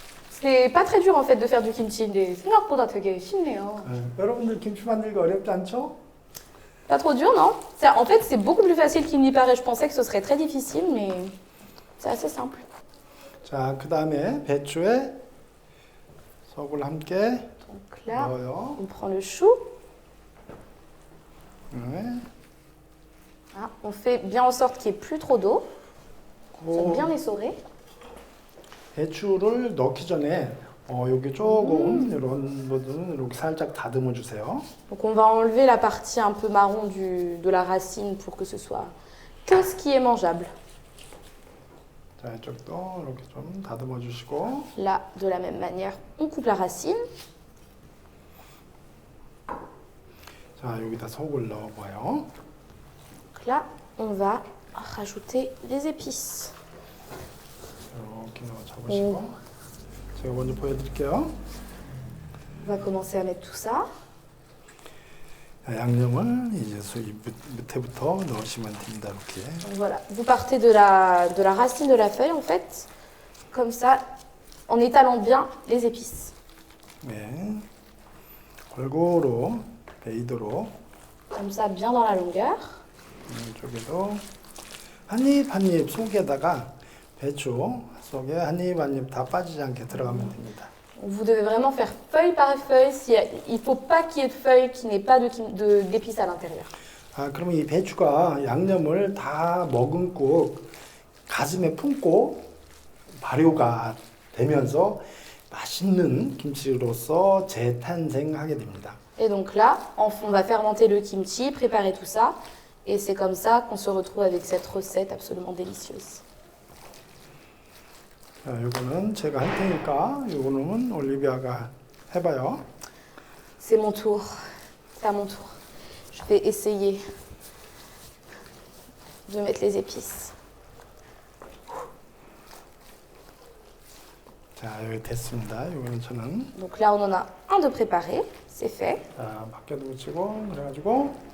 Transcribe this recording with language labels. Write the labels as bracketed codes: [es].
[fr] C'est pas très dur en fait de faire du kimchi. [ko] 근데 생각보다 되게 쉽네요. 여러분들 김치 만들기 어렵지 않죠? [fr] Pas trop dur, non? En fait, c'est beaucoup plus facile qu'il n'y paraît. Je pensais que ce serait très difficile, mais c'est assez simple. [ko] 자, 그 다음에 배추에 속을 함께 [fr] Donc là, [ko] 넣어요. [fr] on prend le chou. [ko] 네. [fr] Ah, on fait bien en sorte qu'il n'y ait plus trop d'eau. 그 Bien essoré. [ko] 배추를 넣기 전에 여기 조금 이런 부분은 이렇게 살짝 다듬어 주세요. [fr] Donc on va enlever la partie un peu marron de la racine pour que ce soit que ce qui est mangeable. [ko] 자, 이쪽도 이렇게 좀 다듬어 주시고. [fr] Là, de la même manière, on coupe la racine. [ko] 자, 여기다 속을 넣어봐요. [fr] Donc là, on va rajouter les épices. [ko] 이렇게 넣어 잡으시고. 제가 먼저 보여드릴게요. [fr] On va commencer à mettre tout ça. [ko] 자, 양념을 이제 이 밑에부터 넣으시면 됩니다. 이렇게. [fr] Donc voilà, vous partez de la racine de la feuille en fait, comme ça, en étalant bien les épices. [ko] 네. 골고루 베이도록. [fr] Comme ça, bien dans la longueur. [ko] 이쪽에도 한입 한입 속에다가 배추 속에 한입 한입 다 빠지지 않게 들어가면 됩니다. [fr] Vous devez vraiment faire feuille par feuille. Il ne faut pas qu'il y ait de feuilles qui n'aient pas d'épices à l'intérieur. [ko] 아, 그러면 이 배추가 양념을 다 머금고 가슴에 품고 발효가 되면서 맛있는 김치로서 재탄생하게 됩니다. [fr] Et donc là, on va fermenter le kimchi, préparer tout ça. Et c'est comme ça qu'on se retrouve avec cette recette absolument délicieuse. [ko] 자, 이거는 제가 할 테니까 이거는 올리비아가 해봐요. [fr] C'est mon tour. C'est à mon tour. Je vais essayer de mettre les épices. [ko] 자, 여기 됐습니다. 이거는 저는 [fr] Donc là, on en a un de préparé. C'est fait. [ko] 자, 밖에도 붙이고 그래가지고